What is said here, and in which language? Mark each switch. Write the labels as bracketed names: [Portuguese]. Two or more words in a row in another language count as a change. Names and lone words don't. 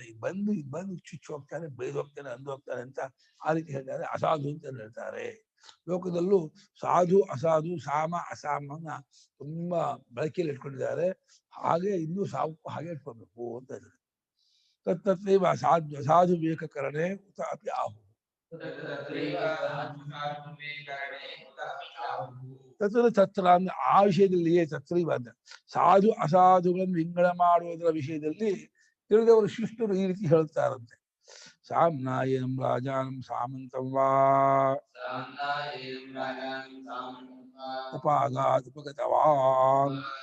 [Kannada] ಬಂದು ಚುಚ್ಚು ಹೋಗ್ತಾನೆ, ಬೈದು ಹೋಗ್ತಾನೆ, ಅಂದು ಹೋಗ್ತಾನೆ ಅಂತ ಆ ರೀತಿ ಹೇಳ್ತಾರೆ. ಅಸಾಧು ಅಂತ ಹೇಳ್ತಾರೆ. ಲೋಕದಲ್ಲೂ ಸಾಧು ಅಸಾಧು ಸಾಮ ಅಸಾಮನ್ನ ತುಂಬಾ ಬಳಕೆಯಲ್ಲಿ ಇಟ್ಕೊಂಡಿದ್ದಾರೆ. ಹಾಗೆ ಇನ್ನೂ ಸಾವು ಹಾಗೆ ಇಟ್ಕೊಳ್ಬೇಕು ಅಂತ ಇದ್ದಾರೆ. [Sanskrit] ತತ್ತೈವ ಸಾಧು ವಿವೇಕಕರಣೆ ಉತ ಅಪಿ ಆಹು. [Kannada] ತತ್ರ ಅಂದ್ರೆ ಆ ವಿಷಯದಲ್ಲಿಯೇ ತತ್ರೈವ ಅಂದ್ರೆ ಸಾಧು ಅಸಾಧುಗಳನ್ನು ವಿಂಗಡ ಮಾಡುವುದರ ವಿಷಯದಲ್ಲಿ ತಿಳಿದವರು ಶಿಷ್ಟರು ಈ ರೀತಿ ಹೇಳ್ತಾರಂತೆ. [Sanskrit] ಸಾಮ್ನಾಯಂ ರಾಜಾನಂ ಸಾಮಂತಂ ವಾ ಉಪಾಗಾತ್ ಉಪಗತವಾನ್.